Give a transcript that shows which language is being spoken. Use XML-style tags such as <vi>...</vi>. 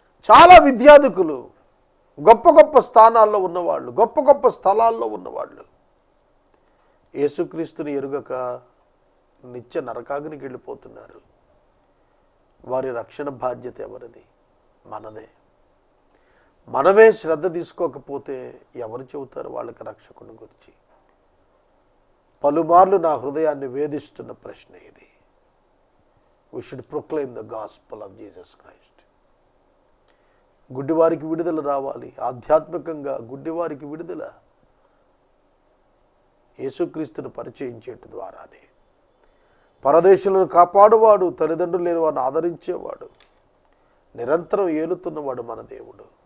<te>చాలా విద్యార్థికులు, గొప్ప గొప్ప స్థానాల్లో ఉన్నవాళ్ళు, గొప్ప గొప్ప స్థలాల్లో ఉన్నవాళ్ళు యేసుక్రీస్తుని ఎరుగక నిత్య నరకాగ్నికి వెళ్ళిపోతున్నారు. వారి రక్షణ బాధ్యత ఎవరిది? మనదే. మనమే శ్రద్ధ తీసుకోకపోతే ఎవరు చెబుతారు వాళ్ళకి రక్షకుని గురించి? పలుమార్లు నా హృదయాన్ని వేధిస్తున్న ప్రశ్న ఇది.</te> <en>We should proclaim the gospel of Jesus Christ.</en> <te>గుడ్డివారికి విడుదల రావాలి. ఆధ్యాత్మికంగా గుడ్డివారికి విడుదల యేసుక్రీస్తును పరిచయించేటి ద్వారానే. పరదేశులను కాపాడువాడు, తల్లిదండ్రులు లేని వారిని ఆదరించేవాడు, నిరంతరం ఏలుతున్నవాడు మన దేవుడు.</te>